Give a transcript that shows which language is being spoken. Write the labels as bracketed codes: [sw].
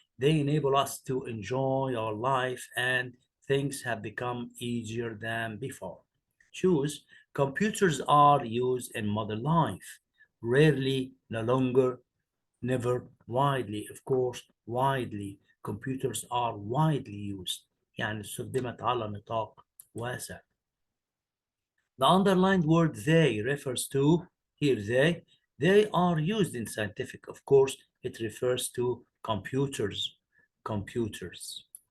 [en] They enable us to enjoy our life, and things have become easier than before. Choose computers are used in modern life, rarely, no longer, never, widely. Of course, widely. Computers are widely used. [ar] يعني استخدمت على نطاق واسع. [en] The underlined word they refers to, here they are used in scientific. Of course, it refers to computers. Computers.